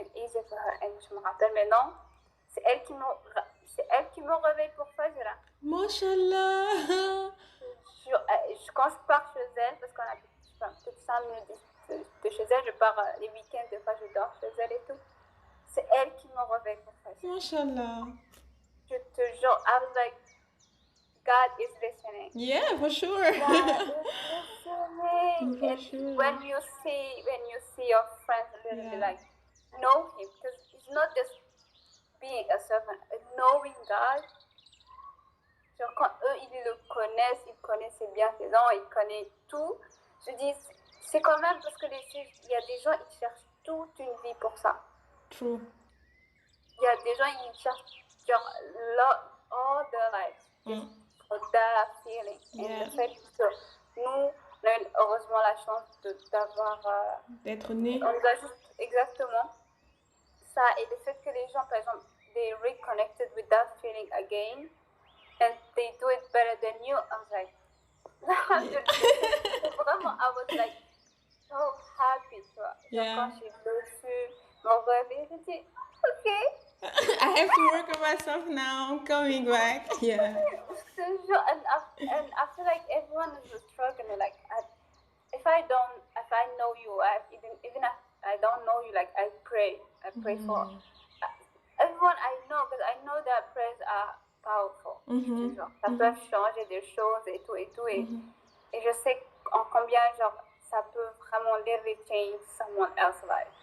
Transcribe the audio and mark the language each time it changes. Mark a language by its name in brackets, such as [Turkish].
[French] Et je me rappelle, mais non, c'est elle qui me réveille pour Fajr. [Arabic] Mashallah. [French] Quand je pars chez elle, parce qu'on habite peut-être 5 minutes de chez elle, je pars les week-ends, des fois je dors chez elle et tout. C'est elle qui me réveille pour Fajr. [Arabic] Mashallah. [French] Je te jure, [English] I was like, God is listening. Yeah, for sure. God is listening. For sure. When you see your friends literally like know him, because it's not just being a servant, knowing God. [French] Genre quand eux ils le connaissent, ils connaissent ses bienfaisants, ils connaissent tout. Je dis c'est quand même parce que il y a des gens ils cherchent toute une vie pour ça. [English] True. [French] Il y a des gens ils cherchent genre [English] all their life. For that feeling. [French] Et le fait que nous, on a heureusement la chance d'avoir... d'être nés. On nous a juste exactement ça. Et le fait que les gens, par exemple, [English] they reconnected with that feeling again and they do it better than you, I was like... Vraiment, I was like so happy. [French] Tu vois. [English] Yeah. [French] Quand j'ai reçu mon réveil, j'ai dit, OK. [English] I have to work on myself now. I'm coming back. Yeah. And I feel like everyone is struggling. Like, if I know you, even if I don't know you, like I pray for everyone I know, because I know that prayers are powerful. [French] Ça peut changer des choses et tout. Et je sais en combien genre ça peut vraiment [English] literally change someone else's life.